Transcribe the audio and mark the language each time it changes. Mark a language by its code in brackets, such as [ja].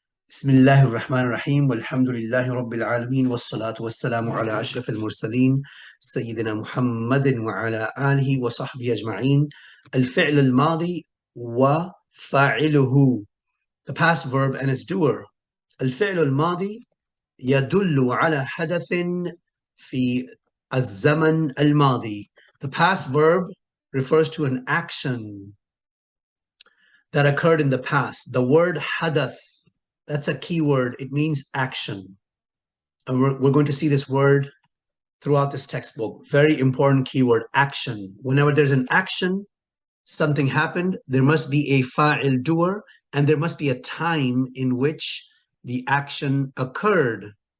[ar] بسم الله الرحمن الرحيم والحمد لله رب العالمين والصلاة والسلام على أشرف المرسلين سيدنا محمد وعلى آله وصحبه أجمعين. الفعل الماضي وفاعله, [en] the past verb and its doer. [ar] الفعل الماضي يدل على حدث في الزمن الماضي. [en] The past verb refers to an action that occurred in the past. The word hadath, that's a key word. It means action. And we're going to see this word throughout this textbook. Very important keyword, action. Whenever there's an action, something happened, there must be a fa'il doer, and there must be a time in which the action occurred.